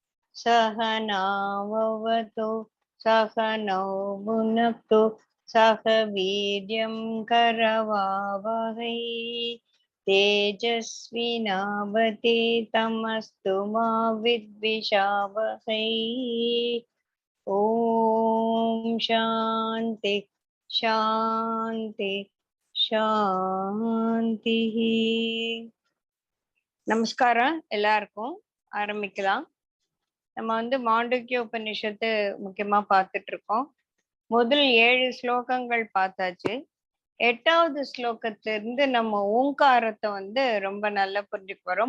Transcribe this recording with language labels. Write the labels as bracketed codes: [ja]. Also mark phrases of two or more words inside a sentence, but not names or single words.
[sa] सहनाववतु सहनौ भुनक्तु सह वीर्यं करवावहै तेजस्विनावते तमस्तु मा विद्विषावहै। ओम् शान्ति शान्ति शान्ति. [ta] நமஸ்காரம் எல்லாருக்கும். ஆரம்பிக்கலாம். நம்ம மாண்டூக்கிய உபநிஷத்து முக்கியமா பார்த்துட்டு இருக்கோம். முதல் 7 ஸ்லோகங்கள் பார்த்தாச்சு. 8வது ஸ்லோகத்திலிருந்து நம்ம ஓங்காரத்தை ரொம்ப நல்லா புரிஞ்சுக்க வரோம்.